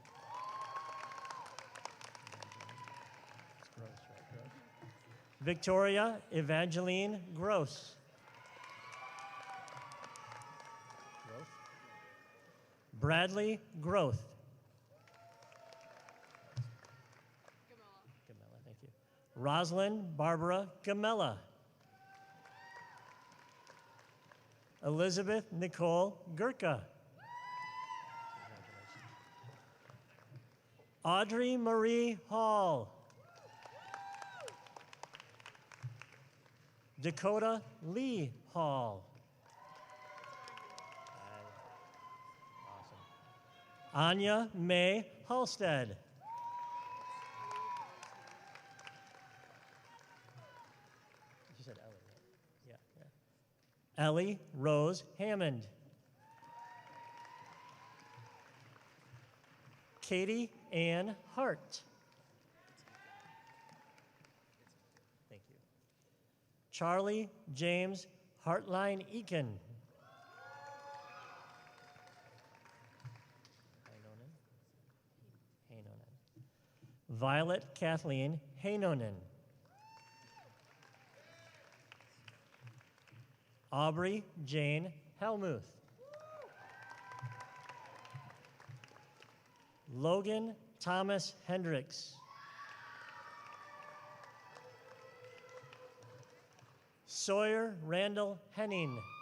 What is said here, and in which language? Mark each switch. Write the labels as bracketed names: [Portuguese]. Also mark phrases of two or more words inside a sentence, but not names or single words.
[English] Victoria Evangeline Gross. Bradley Groth. Gamella, thank you. Rosalind Barbara Gamella. Elizabeth Nicole Gurka. Audrey Marie Hall. Dakota Lee Hall. Anya Mae Halstead. You said Ellie, right? Yeah. Ellie Rose Hammond. Katie Ann Hart. Charlie James Hartline Eakin. Violet Kathleen Hainonen. Aubrey Jane Helmuth. Logan Thomas Hendricks. Sawyer Randall Henning.